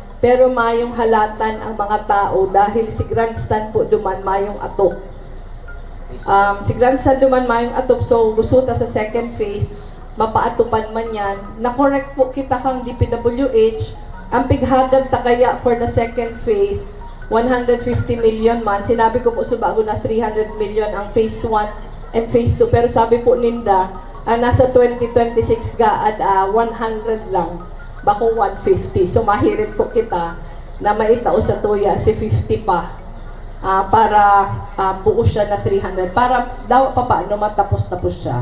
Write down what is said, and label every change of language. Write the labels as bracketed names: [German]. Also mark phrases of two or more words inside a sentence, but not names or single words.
[Bikol] Pero mayong halatan ang mga tao dahil si grandstand po duman mayong atok. Si grandstand duman mayong atok, so gusto ta sa [English] second phase, [Bikol] mapaatupan man yan. Na-correct po kita kang DPWH, ang pighagad ta kaya [English] for the second phase, [Bikol] 150 million man. Sinabi ko po sa bago na 300 million ang [English] phase 1 and phase 2. [Bikol] Pero sabi po ninda, nasa 2026 gaad 100 lang. Bako 150. So mahirit po kita na maitao sa tuya si 50 pa para buo siya na 300 para daw paano matapos-tapos siya.